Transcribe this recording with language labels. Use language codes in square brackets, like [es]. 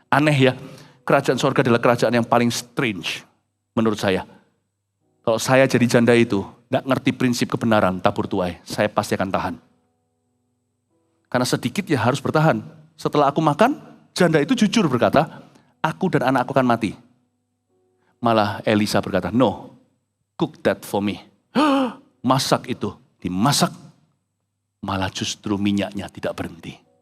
[id] Aneh ya, kerajaan sorga adalah kerajaan yang paling strange menurut saya. Kalau saya jadi janda itu, gak ngerti prinsip kebenaran tabur tuai, saya pasti akan tahan. Karena sedikit ya harus bertahan. Setelah aku makan, janda itu jujur berkata, aku dan anakku akan mati. Malah Elisa berkata, [en] no, cook that for me. [id] Masak itu, dimasak. Malah justru minyaknya tidak berhenti.